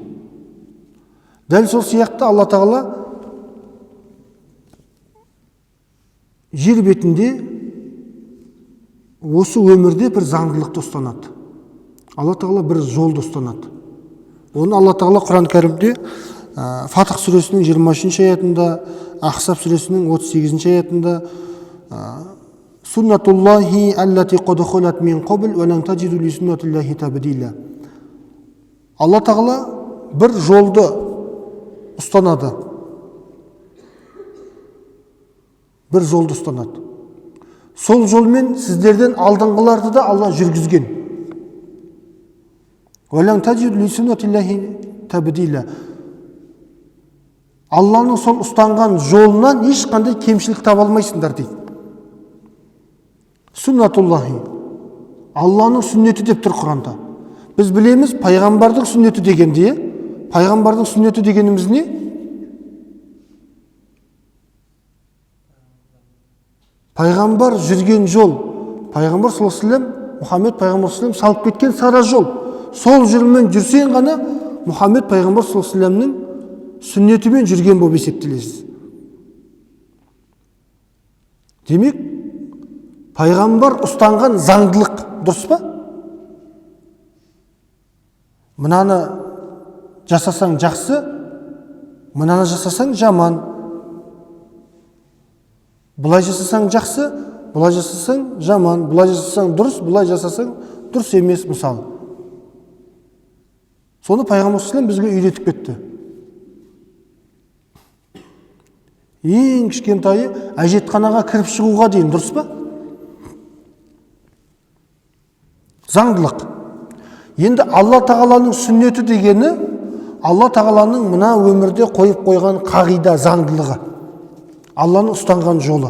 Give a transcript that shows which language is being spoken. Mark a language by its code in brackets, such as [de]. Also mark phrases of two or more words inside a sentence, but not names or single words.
[kk] Дәл сол сияқты Алла тағала жер бетінде осы өмірде бір заңдылықты ұстанады. Алла тағала бір жолды ұстанады. Оны Алла тағала Құран кәрімде Фатх сүресінің 23 аятында, Ахсаб сүресінің 38 аятында [ar] سنة الله التي قد خلت من قبل ولن تجد لسنة الله تبديلا. [kk] Алла тағала бір жолды ұстанады. Бір жолды ұстанады. Сол жолмен сіздерден алдыңғыларды да Алла жүргізген. [ar] ولن تجد لسنة الله تبديلا. [kk] Алланың сол ұстанған жолынан ешқандай кемшілік таба алмайсыңдар дейді. Суннатуллахи. Алланың сүннеті деп тұр Құранда. Біз білеміз, пайғамбардың сүннеті дегенде, пайғамбардың сүннеті дегеніміз не? Пайғамбар жүрген жол, пайғамбар [ar] صلى الله عليه وسلم, [kk] Мұхаммед пайғамбар [ar] صلى الله عليه وسلم [kk] салып кеткен сара жол. Сол жолмен жүрсең ғана Мұхаммед пайғамбар [ar] صلى الله عليه وسلم [kk] сүннетімен жүрген болып есептелесіз. Демек, пайғамбар ұстанған заңдылық дұрыс па? Мынаны жасасаң жақсы, мынаны жасасаң жаман. Бұлай жасасаң жақсы, бұлай жасасаң жаман, бұлай жасасаң дұрыс, бұлай жасасаң дұрыс емес мысалы. Соны пайғамбар [ar] صلى الله عليه وسلم [kk] бізге үйретіп кетті. Ең кішкентайы әжетханаға кіріп шығуға дейін дұрыс па? Заңдылық. Енді Алла тағаланың сүннеті дегені Алла тағаланың мына өмірде қойып қойған қағида, заңдылығы, Алланың ұстанған жолы.